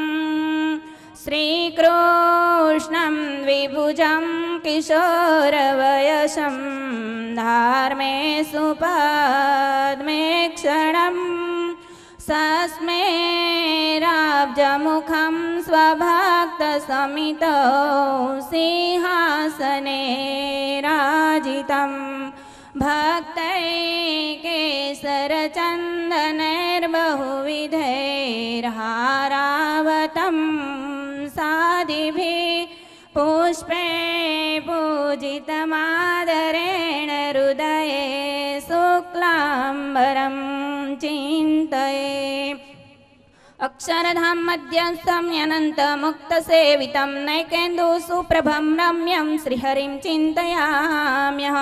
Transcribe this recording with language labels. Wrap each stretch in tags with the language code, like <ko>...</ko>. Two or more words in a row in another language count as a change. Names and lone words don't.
<sa>શ્રીકૃષ્ણં વિભુજં કિશોરવયસં ધાર્મે સુપદ્મે ક્ષણમ સસ્મેરાબ્જમુખં સ્વભક્તસમિતો સિંહાસને રાજિતં. ભક્તૈકેસરચन्दनैर्बहुविधैर्हारावतं सादिभिः पुष्पे पूजितमादरेण हृदये शुक्लाम्बरं चिन्तये. अक्षरधाम मध्यस्थं अनन्तमुक्तसेवितं नैकेन्दु सुप्रभं रम्यं श्रीहरिं चिन्तयाम्यहम्.</sa>